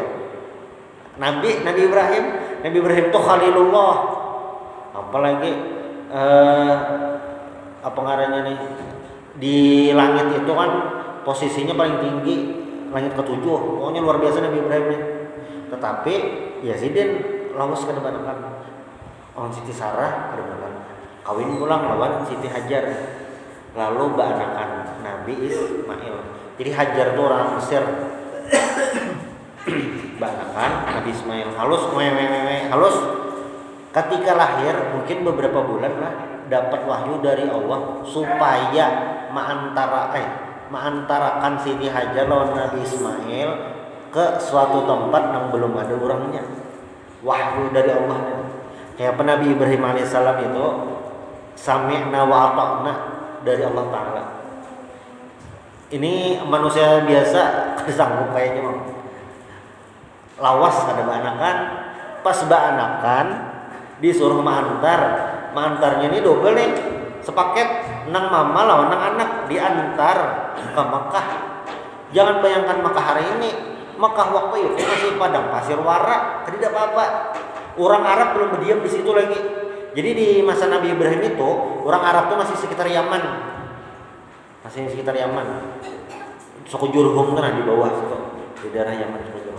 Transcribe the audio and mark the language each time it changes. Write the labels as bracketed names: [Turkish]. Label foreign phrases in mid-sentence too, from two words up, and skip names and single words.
[Indonesian] Nabi Ibrahim tuh Khalilullah, apalagi apa ngarannya nih di langit itu kan posisinya paling tinggi, langit ketujuh, pokoknya luar biasa Nabi Ibrahim nih. [Banjar] Tetapi Yazidin lawas kada banakan, orang Siti Sarah kada banakan, kawin pulang lawan Siti Hajar, lalu banakan Nabi Ismail. [Indonesian] Jadi Hajar itu orang Mesir, [Banjar] banakan Nabi Ismail halus halus. [Indonesian] Ketika lahir mungkin beberapa bulan lah dapat wahyu dari Allah supaya mengantarakan Siti Hajar lawan Nabi Ismail ke suatu tempat yang belum ada orangnya. Wahyu dari Allah. Kayak Nabi Ibrahim alaihissalam itu [Arabic] سمعنا وأطعنا [Indonesian] dari Allah Ta'ala. Ini manusia biasa sanggup kayaknya mau [Banjar] lawas kada banakan, [Indonesian] pas banakan disuruh mengantarnya ini double nih, sepaket [Banjar] nang mama lawan nang anak [Indonesian] diantar ke Mekah. Jangan bayangkan Mekah hari ini, Mekah waktu itu masih padang pasir wara, tidak apa-apa. Orang Arab belum berdiam di situ lagi. Jadi di masa Nabi Ibrahim itu orang Arab tuh masih sekitar Yaman, suku Jurhum kan di bawah situ, di daerah Yaman suku Jurhum.